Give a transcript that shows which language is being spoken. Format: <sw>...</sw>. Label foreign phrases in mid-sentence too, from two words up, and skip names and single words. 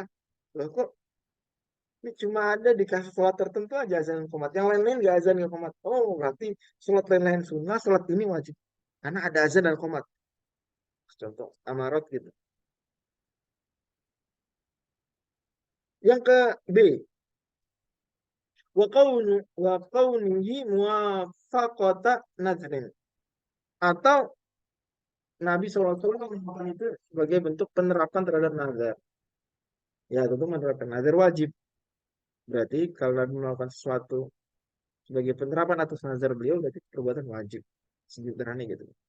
<id>Loh kok ini cuma ada di kasus sholat tertentu aja azan dan qomat. Yang lain-lain nggak azan nggak qomat. Oh, berarti sholat lain-lain sunnah, sholat ini wajib. Karena ada azan dan qomat. Contoh amarat gitu. Yang ke B,</id> <ar>وكونه موافقة نذر,</ar> <id>atau Nabi SAW melakukan itu sebagai bentuk penerapan terhadap nazar. Ya, tentu menerapkan nazar wajib. Berarti kalau Nabi melakukan sesuatu sebagai penerapan atas nazar beliau, berarti perbuatan wajib. Sederhana gitu.</id>